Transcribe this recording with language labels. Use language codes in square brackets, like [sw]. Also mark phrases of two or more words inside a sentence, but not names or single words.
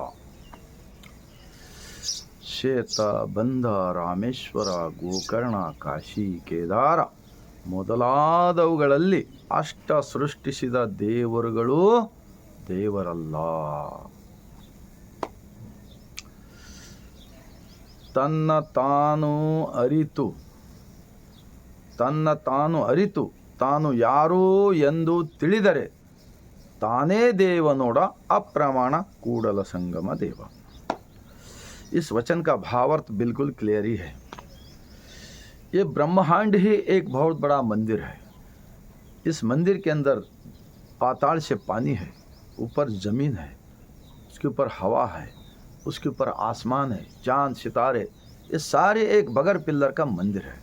[kn] ಶ್ವೇತ, ಬಂಧ, ರಾಮೇಶ್ವರ, ಗೋಕರ್ಣ, ಕಾಶಿ, ಕೇದಾರ ಮೊದಲಾದವುಗಳಲ್ಲಿ ಅಷ್ಟ ಸೃಷ್ಟಿಸಿದ ದೇವರುಗಳು ದೇವರಲ್ಲ. ತನ್ನ ತಾನು ಅರಿತು ತಾನು ಯಾರು ಎಂದು ತಿಳಿದರೆ ತಾನೇ ದೇವನೋಡ अप्रमाण कूडल संगम देव. [hi] इस वचन का भावार्थ बिल्कुल क्लियर ही है. ये ब्रह्मांड ही एक बहुत बड़ा मंदिर है. इस मंदिर के अंदर पाताल से पानी है, ऊपर ज़मीन है, उसके ऊपर हवा है, उसके ऊपर आसमान है, चांद सितारे, ये सारे एक बगैर पिल्लर का मंदिर है.